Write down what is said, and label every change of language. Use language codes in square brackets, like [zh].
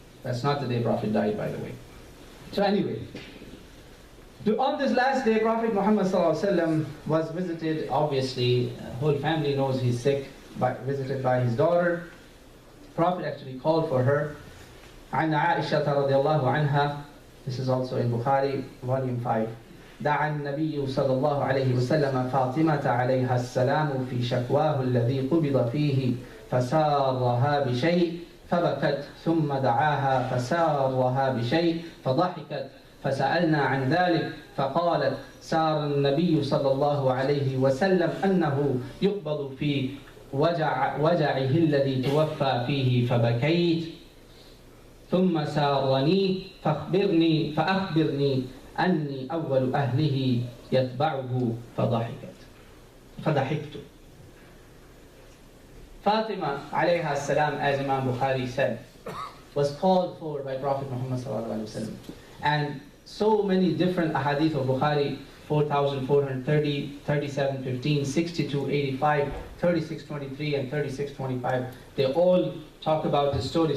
[en] That's not the day Prophet died, by the way. So anyway, on this last day, Prophet Muhammad ﷺ was visited, obviously, whole family knows he's sick, visited by his daughter. The Prophet actually called for her. [ar] عن عائشة رضي الله عنها. [en] This is also in Bukhari, volume 5. [ar] دعا النبي صلى الله عليه وسلم فاطمة عليها السلام في شكواه الذي قبض فيه فسارها بشيء فبكت ثم دعاها فسارها بشيء فضحكت فسألنا عن ذلك فقالت سار النبي صلى الله عليه وسلم أنه يقبض في وجعه الذي توفى فيه فبكيت ثم سارني فأخبرني أني أول أهله يتبعه فضحكت. [en] Fatima alayha salam, as Imam Bukhari said, was called for by Prophet Muhammad sallallahu alaihi wasallam. And so many different ahadith of Bukhari, 4,430, 3715, 6285, 3623 and 3625, they all talk about this story.